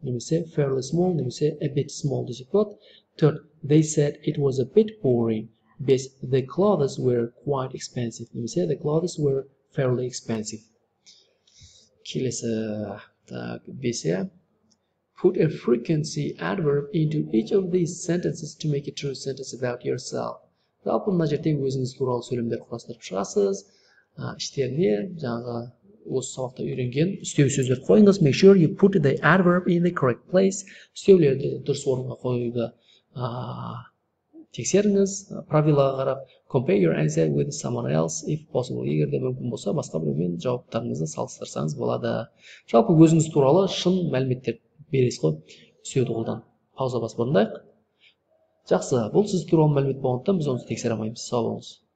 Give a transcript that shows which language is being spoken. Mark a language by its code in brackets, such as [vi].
[en] Немесе fairly small, немесе a bit small [kk] десек болады. Төрт [en] They said it was a bit boring. Бес The clothes were quite expensive. Немесе the clothes were fairly expensive. [kk] Келесі бесе [en] Put a frequency adverb into each of these sentences to make a true sentence about yourself. [kk] Жалпы мына жерде өзіңіз туралы сөйлемдер құрастырып шығасыз. Іштеріне жаңағы осы сабақта үйренген үстеу сөздер қойыңыз. [en] Make sure you put the adverb in the correct place. [kk] Үстеулерді дұрыс орынға қоюды тексеріңіз. Правилаға қарап [en] compare your answer with someone else if possible. [kk] Егер де мүмкін болса, басқа біреумен жауаптарыңызды салыстырсаңыз болады. Жалпы өзіңіз туралы шын мәліметтер бересіз ғой. Үстеуді қолданып. Пауза басып орындайық. Жақсы, бұл сіз туралы мәлімет болғандықтан біз оны тексере алмаймыз. Сау болыңыз.